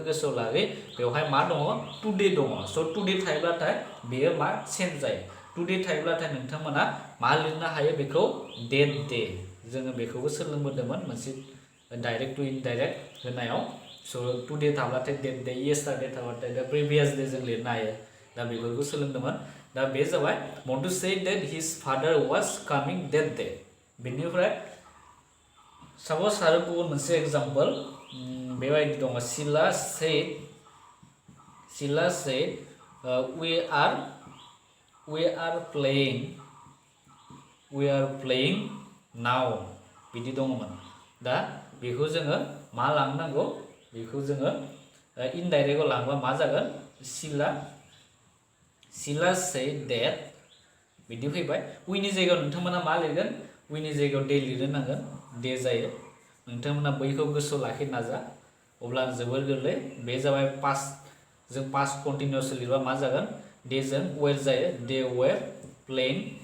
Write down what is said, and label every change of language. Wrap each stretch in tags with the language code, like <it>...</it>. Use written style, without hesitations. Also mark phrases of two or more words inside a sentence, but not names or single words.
<brx>गोसोआव लागे बेवहाय मा दङ टुडे दङ स' टुडे थायोब्लाथाय बेयो मा चेन्ज जायो टुडे थायोब्लाथाय नोंथांमोना मा लिरनो हायो बेखौ</brx> <en>that day</en> <brx>जोङो बेखौबो सोलोंबोदोंमोन मोनसे</brx> <en>direct to indirect</en> <brx>होनायाव स' टुडे थाब्लाथाय</brx> <en>that day yesterday</en> <brx>थाब्लाथाय दा</brx> <en>previous day</en> <brx>जों लिरनो हायो दा बेफोरखौ सोलोंदोंमोन दा बे जाबाय मन्टु</brx> <en>said that his father was coming that day</en> <brx>बेनिफ्राय साप'ज आरो गुबुन मोनसे एग्जाम्पल बेबायदि दङ सिला</brx> <en>said we are playing now</en> <brx>बिदि दङमोन दा बेखौ जोङो मा लांनांगौ बेखौ जोङो इनडाइरेक्टआव लांबा मा जागोन सिला</brx> <en>said that</en> <brx>बिदि फैबाय उइनि जायगायाव नोंथांमोना मा लिरगोन उइनि जायगायाव डे लिरनो नांगोन डे जायो नोंथांमोना बैखौ गोसोआव लाखिनो नाजा अब्ला जोबोर गोरलै बे जाबाय पास्ट जों</brx> <en>past continuous</en> <brx>लिरबा मा जागोन डेजों वेर जायो</brx> <en>they were playing</en>